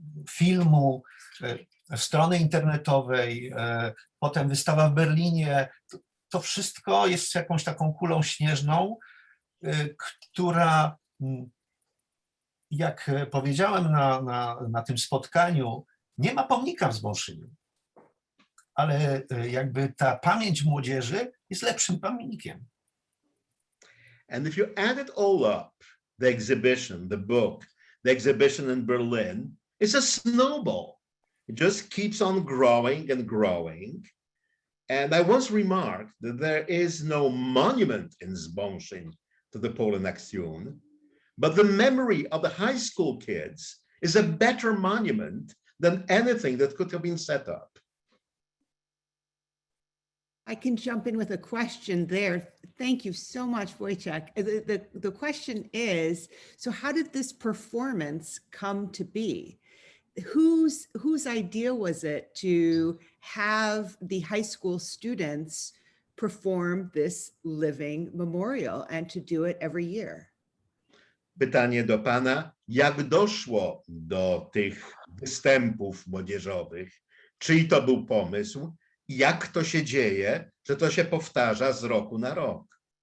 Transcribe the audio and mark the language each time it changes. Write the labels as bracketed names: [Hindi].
[Polish] filmu, strony internetowej, potem wystawa w Berlinie, to wszystko jest jakąś taką kulą śnieżną, która, jak powiedziałem na tym spotkaniu, nie ma pomnika w Zbąszyniu, ale jakby ta pamięć młodzieży jest lepszym pomnikiem. [English] And if you add it all up, the exhibition, the book, the exhibition in Berlin, it's a snowball. It just keeps on growing and growing. And I once remarked that there is no monument in Zbąszyn to the Polish Nation, but the memory of the high school kids is a better monument than anything that could have been set up. I can jump in with a question there. Thank you so much, Wojciech. The question is, so how did this performance come to be? Whose idea was it to have the high school students perform this living memorial and to do it every year? [Polish] pytanie do pana, jak doszło do tych występów młodzieżowych, czyj to był pomysł i jak to się dzieje, że to się powtarza z roku na rok?